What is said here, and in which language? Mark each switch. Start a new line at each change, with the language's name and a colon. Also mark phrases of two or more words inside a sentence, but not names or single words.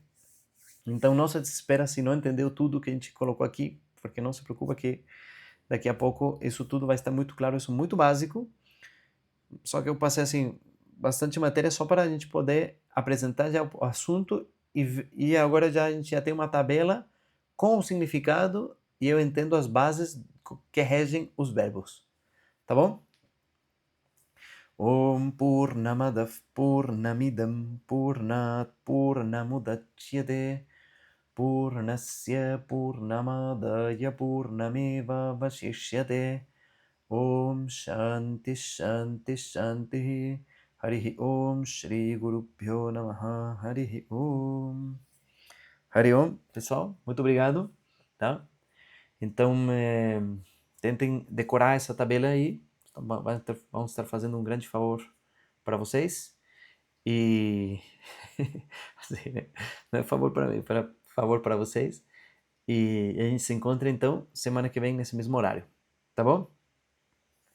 Portuguese: Então não se desespera se não entendeu tudo que a gente colocou aqui, porque não se preocupa que Daqui a pouco isso tudo vai estar muito claro, isso é muito básico, só que eu passei assim bastante matéria só para a gente poder apresentar já o assunto e agora já a gente já tem uma tabela com o significado e eu entendo as bases que regem os verbos, tá bom?
Sanskrit: ॐ पूर्णमदः पूर्णमिदं पूर्णात् पूर्णमुदच्यते पूर्णस्य पूर्णमादाय पूर्णमेव वशिष्यते ॐ शान्तिः शान्तिः शान्तिः हरिः ॐ श्री गुरुभ्यो नमः हरिः ॐ. हरि ॐ,
Portuguese: pessoal, muito obrigado, tá? Então, tentem decorar essa tabela aí, vamos estar fazendo um grande favor para vocês. E assim, né? Não é favor para mim, para favor para vocês. E a gente se encontra então semana que vem nesse mesmo horário, tá bom?